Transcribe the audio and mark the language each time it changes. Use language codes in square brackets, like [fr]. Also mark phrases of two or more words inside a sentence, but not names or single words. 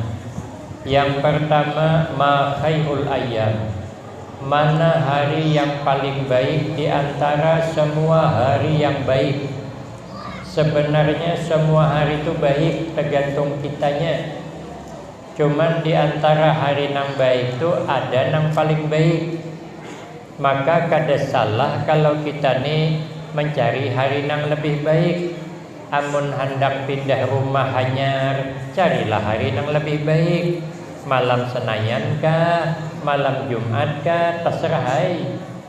[id] Yang pertama, [ar] ما خير الأيام, [id] mana hari yang paling baik di antara semua hari yang baik? Sebenarnya semua hari itu baik, tergantung kitanya. Cuman di antara hari yang baik itu ada yang paling baik. [bjn] Maka kada salah kalau kita nih mencari hari yang lebih baik. Amun hendak pindah rumah hanyar, carilah hari yang lebih baik. Malam Senayan kah, malam Jumat kah, terserah hai.